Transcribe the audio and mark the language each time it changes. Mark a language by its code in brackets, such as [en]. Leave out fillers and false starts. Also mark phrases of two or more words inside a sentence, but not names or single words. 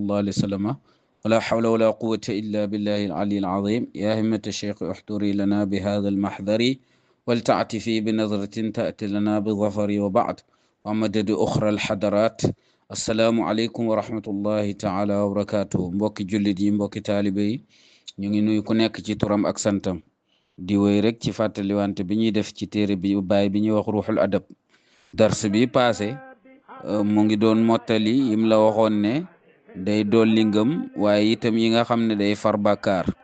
[ar] الله عليه وسلم ولا حول ولا قوة إلا بالله العلي العظيم يا همة الشيخ احضري لنا بهذا المحضر ولتعتفي بنظرة تأتي لنا بظفر وبعد ومدد أخرى الحضرات السلام عليكم ورحمة الله تعالى وبركاته [wo] mbokki jullit yi mbokki taalibe yi ñu ngi nuyu ku nekk ci turam ak santam di wéy rek ci fàttaliwante bi ñuy def ci téere bi baay bi ñuy wax ruuxul adab dars bi passé mu ngi doon mottali yim la waxoon ne day dolli ngëm waaye itam yi nga xam ne day far bàkkaar